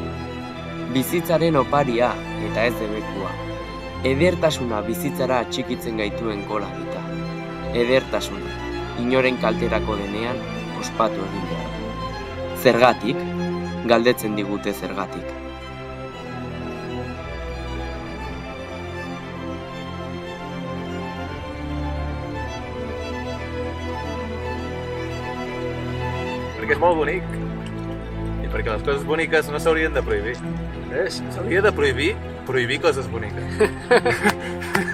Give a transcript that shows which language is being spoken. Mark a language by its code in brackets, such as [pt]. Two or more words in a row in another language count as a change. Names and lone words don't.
[eu] Bizitzaren oparia eta ez debekua. Edertasuna bizitzara atxikitzen gaituen kola dita. Edertasuna, inoren kalterako denean, ospatu egin behar. Zergatik? Galdetzen digute zergatik. [ca] Perquè és molt bonic. I perquè les coses boniques no s'haurien de prohibir. S'hauria de prohibir coses boniques.